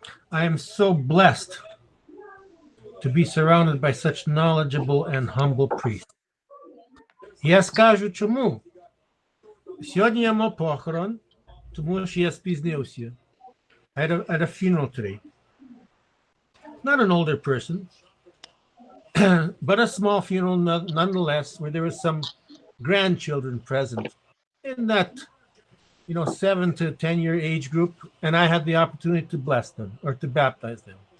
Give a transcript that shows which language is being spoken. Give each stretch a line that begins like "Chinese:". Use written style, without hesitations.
English: I am so blessed to be surrounded by such knowledgeable and humble priests.
Ukrainian: Я скажу чому. Сьогодні я мав похорон, тому що я спізнився.
English: I had a funeral today. Not an older person, but a small funeral nonetheless, where there were some grandchildren present in that, 7 to 10 year age group, and I had the opportunity to bless them or to baptize them.